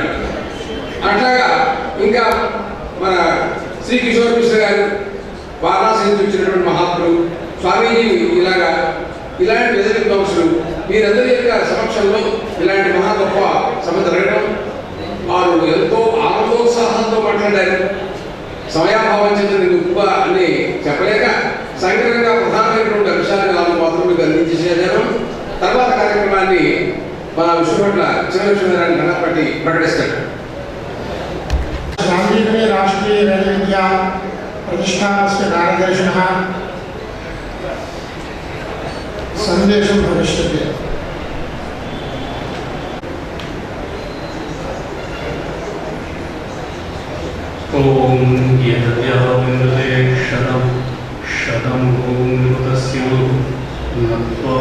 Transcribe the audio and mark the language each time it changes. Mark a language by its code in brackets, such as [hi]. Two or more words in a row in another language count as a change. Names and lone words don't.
[te] అట్లాగా ఇంకా మన శ్రీ కిషోర్ మిశ్ర గారు వారణాసి నుంచి వచ్చినటువంటి మహాత్ములు స్వామీజీ ఇలాంటి ప్రజల విద్వాంసులు వీరందరి యొక్క సమక్షంలో ఇలాంటి మహా గొప్ప సభ జరగడం వారు ఎంతో ఆనందోత్సాహంతో మాట్లాడారు. సమయాభావం చెందిన గొప్ప అని చెప్పలేక సంగ్రహంగా ప్రధానమైనటువంటి అంశాలను వాళ్ళు మాత్రం మీకు అందించేసారు. తర్వాత కార్యక్రమాన్ని మన విష్ణుపట్ల చిన్నలక్ష్మీనారాయణ గణపతి ప్రకటిస్తాడు. [sa] गांधी राष्ट्रीय वेद विद्या प्रतिष्ठानस्य कार्यदर्शिनः संदेशं भविष्यति. ओम यद्याविन्दते शतं भूमितस्य नत्वा